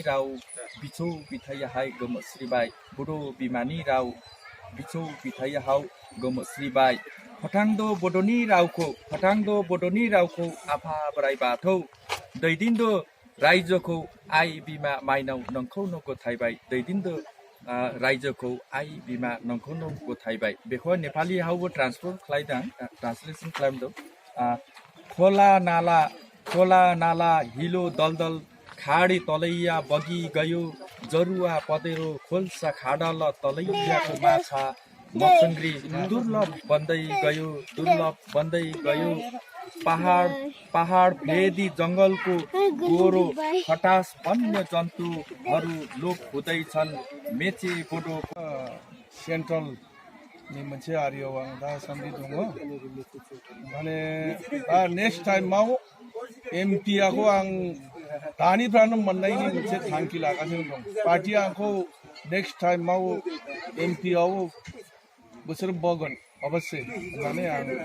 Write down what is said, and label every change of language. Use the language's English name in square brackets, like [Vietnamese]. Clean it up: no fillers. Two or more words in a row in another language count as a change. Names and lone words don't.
[Bodo] राव बिसौ बिथायाहाय गोमोस्रिबाय बड' बिमानि राव बिसौ बिथायाहाव गोमोस्रिबाय फोथांद' बड'नि रावखौ आफा बोराइ बाथौ दैदेनद' रायजोखौ आइ बिमा माइनाव नोंखौ गथायबाय दैदेनद' रायजोखौ आइ बिमा नोंखौ गथायबाय बेखौ नेपालियावबो ट्रान्सलेसन खालामदों [Nepali] खोला नाला हिलो दलदल खाडी तलैया बगी गयो जरुवा पदेरो खोल्सा खाडल तलैयाको माछा मकसङ्ग्री दुर्लभ बन्दै गयो पहाड भेदी जङ्गलको गोरो खटास वन्य जन्तुहरू लोप हुँदैछन् मेचे बोडो [Bodo] सेन्ट्रलनि मोनसे आरियाव आं दासान्दि दङ माने दा [English] next time [Bodo] एमपिआखौ आं दानिफ्रायनो मोननायनि मोनसे थांखि लागासिनो दं पार्टिया आंखौ [English] next time [Bodo] एमपिआव बोसोर बगोन अबस्से होननानै आं